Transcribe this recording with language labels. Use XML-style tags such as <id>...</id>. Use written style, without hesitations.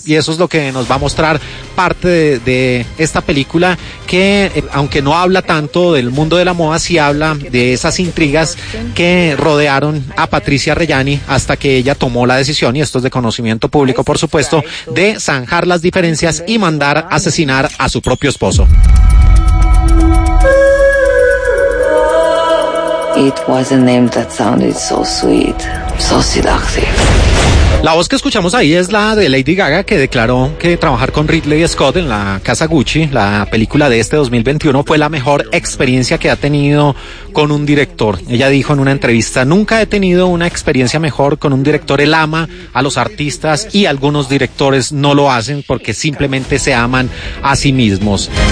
<es>Y eso es lo que nos va a mostrar parte de esta película, que aunque no habla tanto del mundo de la moda, sí habla de esas intrigas que rodearon a Patricia Reggiani hasta que ella tomó la decisión, y esto es de conocimiento público por supuesto, de zanjar las diferencias y mandar asesinar a su propio esposo.</es> <en>It was a name that sounded so sweet, so seductive.</en> <es>La voz que escuchamos ahí es la de Lady Gaga, que declaró que trabajar con Ridley Scott en la casa Gucci, la película de este 2021, fue la mejor experiencia que ha tenido con un director. Ella dijo en una entrevista, nunca he tenido una experiencia mejor con un director. Él ama a los artistas y algunos directores no lo hacen porque simplemente se aman a sí mismos.</es>